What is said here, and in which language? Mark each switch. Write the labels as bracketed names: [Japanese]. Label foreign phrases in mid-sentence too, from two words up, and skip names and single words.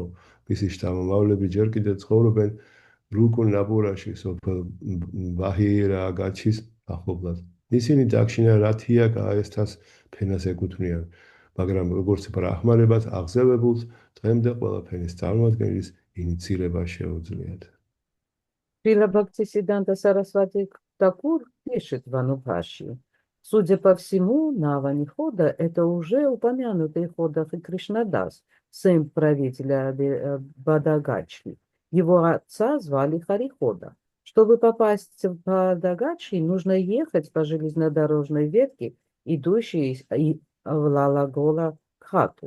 [Georgian] მისი შთამომავლები ჯერ კიდევ ცხოვრობენ რუკუნ-ნაპურაში, სოფელ ბაჰირაგაჩის ახლობლად. ისინი დაქშინა რათია გაესთას ფენას ეკუთვნიან, მაგრამ როგორც ბრაჰმანებად აღზევებულს დღემდე ყველა ფენის წარმოადგენლის ინიცირება შეუძლიათ. [Russian] Шрила Бхактисиданта Сарасвати Такур пишет в Анубхашье. Судя по всему, Навани Хода – это уже упомянутый Ходах и Кришнадас, сын правителя Бадагачи. Его отца звали Харихода. Чтобы попасть в Бадагачи, нужно ехать по железнодорожной ветке, идущей в Лалагола Хату.